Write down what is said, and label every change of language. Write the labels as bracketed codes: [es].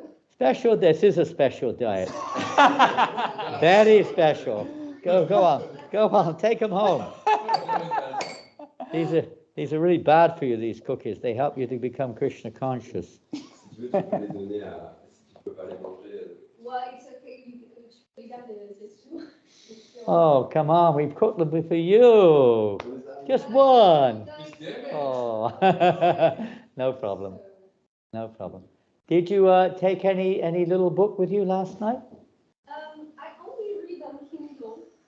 [en] Special, this is a special diet. Very special. Go on, take them home. These are really bad for you, these cookies. They help you to become Krishna conscious. [fr] Si tu veux, tu peux les donner à. Si tu peux pas les manger. [en] Well, it's okay. You got it. Oh, come on, we've cooked them for you. Just one. It's Oh, no problem. No problem. Did you take any little book with you last night? I only read on Kindle.